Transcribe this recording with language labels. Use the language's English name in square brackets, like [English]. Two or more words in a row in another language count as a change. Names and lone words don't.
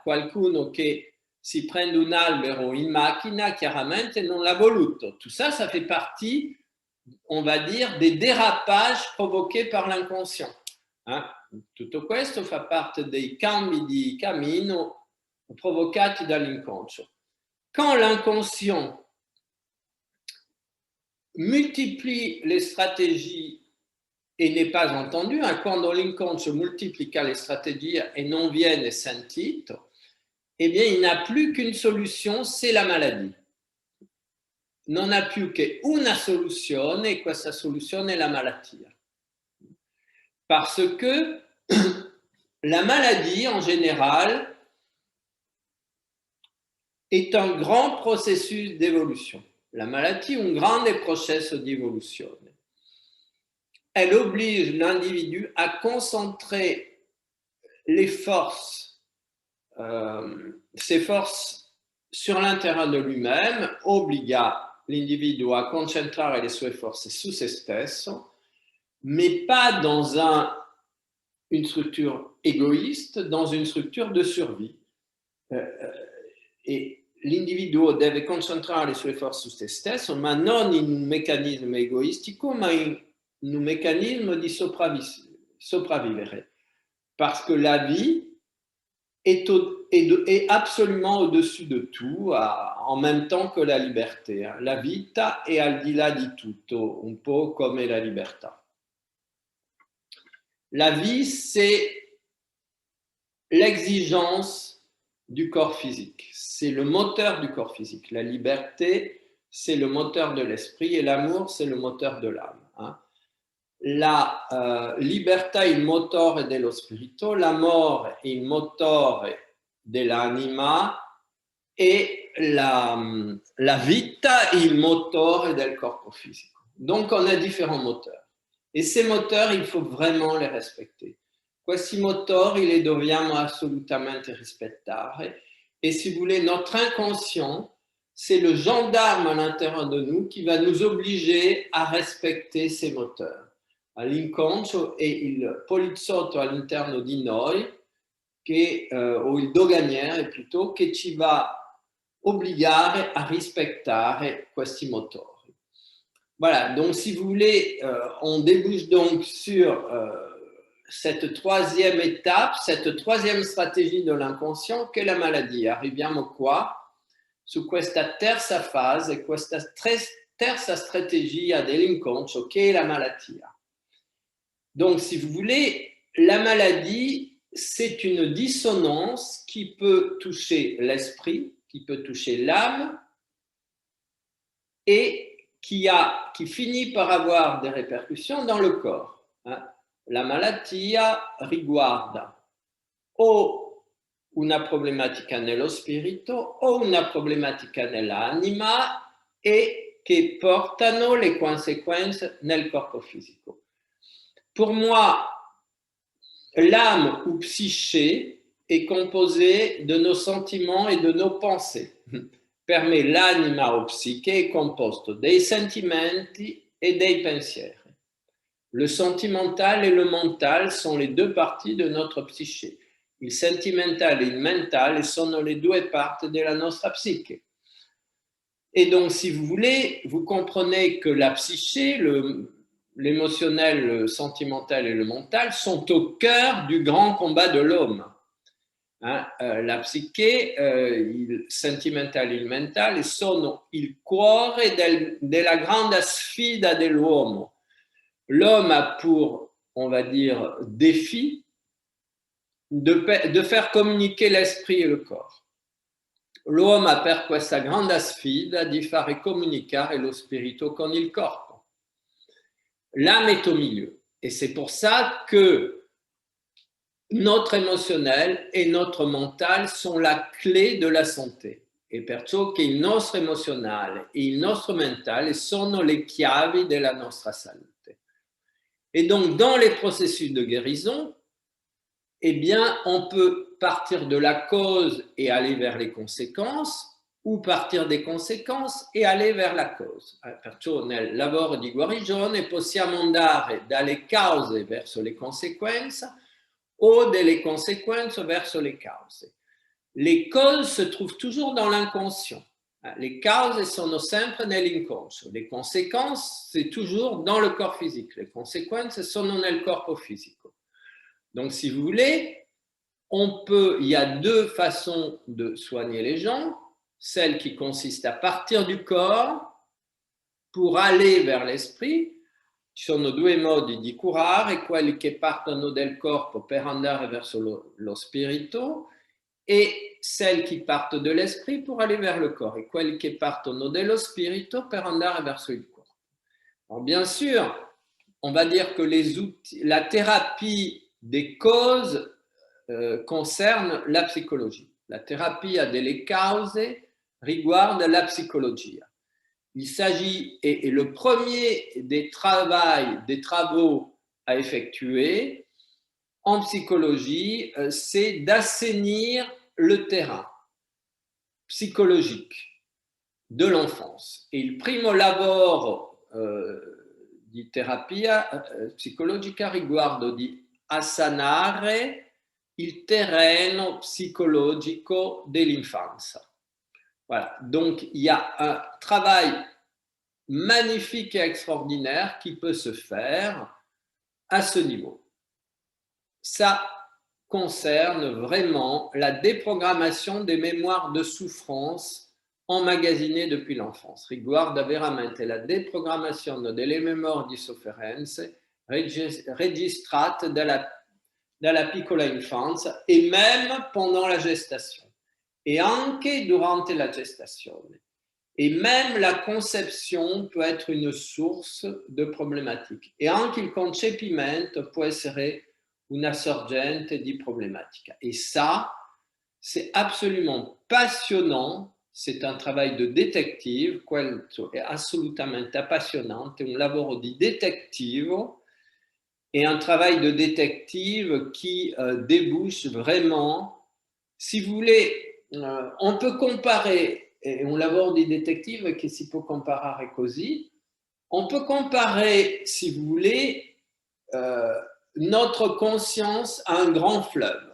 [Italian] Qualcuno che si prende un albero in macchina, chiaramente non l'ha voluto. [French] Tout ça, ça fait partie, on va dire, des dérapages provoqués par l'inconscient. [Italian] Tutto questo fa parte dei cambi di cammino provocati dall'inconscio. [French] Quand l'inconscient multiplie les stratégies e n'est pas entendu, [Italian] quando l'inconscio moltiplica le strategie e non viene sentito, [French] eh bien, il n'a plus qu'une solution, c'est la maladie. [Italian] Non ha più che una soluzione, e questa soluzione è la malattia. [French] Parce que la maladie, en général, est un grand processus d'évolution. La maladie [Italian] è un grande processo di evoluzione. [French] Elle oblige l'individu à concentrer les forces, ses forces sur l'intérieur de lui-même, [Italian] obbliga l'individu a concentrare le sue forze su se stesso, [French] mais pas dans une structure égoïste, dans une structure de survie. [Italian] E l'individuo deve concentrare le sue forze su se stesso, ma non in un meccanismo egoistico, ma in un meccanismo di sopravvivere. [French] Parce que la vie est absolument au-dessus de tout, en même temps que la liberté. [Italian] La vita è al di là di tutto, un po' come la libertà. [French] La vie, c'est l'exigence du corps physique. C'est le moteur du corps physique. La liberté, c'est le moteur de l'esprit, et l'amour, c'est le moteur de l'âme. [Italian] La libertà è il motore dello spirito, l'amore è il motore dell'anima, e la vita è il motore del corpo fisico. [French] Donc, on a différents moteurs. Et ces moteurs, il faut vraiment les respecter. [Italian] Questi motori li dobbiamo assolutamente rispettare. [French] Et si vous voulez, notre inconscient, c'est le gendarme à l'intérieur de nous qui va nous obliger à respecter ces moteurs. [Italian] L'inconscio è il poliziotto all'interno di noi, o il doganiere plutôt, che ci va obbligare a rispettare questi motori. [French] Voilà, donc si vous voulez, on débouche donc sur cette troisième étape, cette troisième stratégie de l'inconscient, [Italian] che è [French] la maladie. [Italian] Arriviamo qua, su questa terza fase, questa terza strategia dell'inconscio, che è la malattia. [French] Donc, si vous voulez, la maladie, c'est une dissonance qui peut toucher l'esprit, qui peut toucher l'âme, et qui finit par avoir des répercussions dans le corps. [Italian] La malattia riguarda o una problematica nello spirito o una problematica nell'anima e che portano le conseguenze nel corpo fisico. [French] Pour moi, l'âme ou psyché est composée de nos sentiments et de nos pensées. [Italian] Per me l'anima o psiche è composto dei sentimenti e dei pensieri. [French] Le sentimental et le mental sont les deux parties de notre psyché. [Italian] Il sentimental et il mental sono le due parti della nostra psiche. [French] Et donc, si vous voulez, vous comprenez que la psyché, l'émotionnel, le sentimental et le mental sont au cœur du grand combat de l'homme. [Italian] La psiche, il sentimental e il mentale sono il cuore della grande sfida dell'uomo. [French] L'homme a pour, on va dire, défi de faire communiquer l'esprit et le corps. [Italian] L'uomo ha per questa grande sfida di fare comunicare lo spirito con il corpo. [French] L'âme est au milieu. Et c'est pour ça que notre émotionnel et notre mental sont la clé de la santé. [Italian] E perciò che il nostro emozionale e il nostro mentale sono le chiavi della nostra salute. [French] Et donc, dans les processus de guérison, eh bien, on peut partir de la cause et aller vers les conséquences, ou partir des conséquences e aller vers la cause. [Italian] Perciò nel lavoro di guarigione possiamo andare dalle cause verso le conseguenze o delle conseguenze verso le cause. [French] Les causes se trouvent toujours dans l'inconscient. Les causes [Italian] sono sempre nell'inconscio. [French] Les conséquences, c'est toujours dans le corps physique. Les conséquences [Italian] sono nel corpo fisico. [French] Donc, si vous voulez, il y a deux façons de soigner les gens. Celle qui consiste à partir du corps pour aller vers l'esprit. [Italian] Ci sono due modi di curare, quelli che partono del corpo per andare verso lo spirito e [French] celles qui partent de l'esprit pour aller vers le corps, et [Italian] quelli che partono dello spirito per andare verso il corpo. [French] Alors bien sûr, on va dire que la thérapie des causes concerne la psychologie. [Italian] La thérapia delle cause riguarda la psicologia. [French] Il s'agit, et le premier des travaux à effectuer en psychologie, c'est d'assainir le terrain psychologique de l'enfance. [Italian] Et il primo lavoro di terapia psicologica riguarda di assanare il terreno psychologico dell'infanzia. [French] Voilà, donc il y a un travail magnifique et extraordinaire qui peut se faire à ce niveau. Ça concerne vraiment la déprogrammation des mémoires de souffrance emmagasinées depuis l'enfance. [Italian] Riguarda veramente la déprogrammation delle memorie di sofferenze registrate dalla piccola infanzia e [French] même pendant la gestation. [Italian] Et anche durante la gestazione. [French] Et même la conception peut être une source de problématique. [Italian] Et anche il concepimento può essere una sorgente di problematica. [French] Et ça, c'est absolument passionnant. C'est un travail de détective, [Italian] questo è assolutamente appassionante, un lavoro di detectivo [French] et un travail de détective qui débouche vraiment, si vous voulez, on peut comparer, [Italian] et un lavoro di detective che si può comparare così, [French] on peut comparer, si vous voulez, notre conscience à un grand fleuve.